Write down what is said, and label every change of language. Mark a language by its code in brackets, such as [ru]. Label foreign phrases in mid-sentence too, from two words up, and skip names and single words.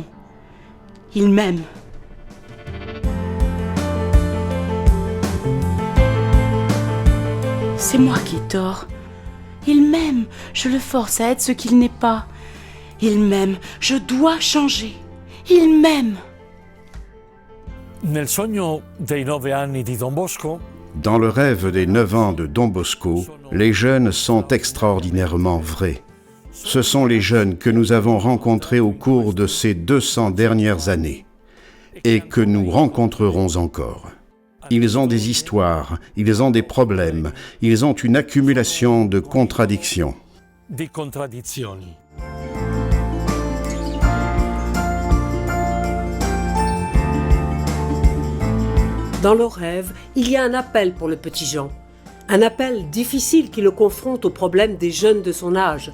[fr] Il m'aime. C'est moi qui ai tort. Il m'aime, je le force à être ce qu'il n'est pas. Il m'aime, je dois changer. Il m'aime. [it] Nel sogno dei 9 anni di Don Bosco, [fr] dans le rêve des 9 ans de Don Bosco, les jeunes sont extraordinairement vrais. Ce sont les jeunes que nous avons rencontrés au cours de ces 200 dernières années et que nous rencontrerons encore. Ils ont des histoires, ils ont des problèmes, ils ont une accumulation de contradictions. [it] di contraddizioni. [fr] Dans le rêve, il y a un appel pour le petit Jean. Un appel difficile qui le confronte aux problèmes des jeunes de son âge.